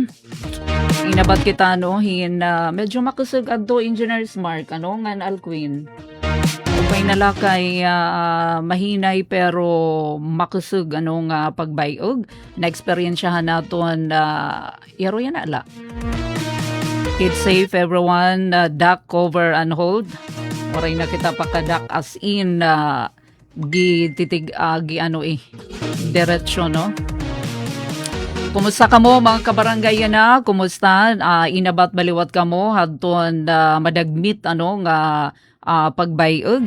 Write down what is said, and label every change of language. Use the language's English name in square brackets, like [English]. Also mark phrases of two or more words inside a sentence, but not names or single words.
[Waray] Inabat kita medyo makusog adto Engineers Mark ngan Alcuin. Upay nalakay mahinay pero makusog nga pagbayog. Na-experiensyahan naton yaro yan ala. [English] Keep safe everyone. Duck, cover, and hold. [Waray] Oray na kita pakadak [English] as in [Waray] diretsyo Kumusta kamo mga kabarangay na? Kumusta? Inabat baliwat kamo hadton madagmit nga pagbayog.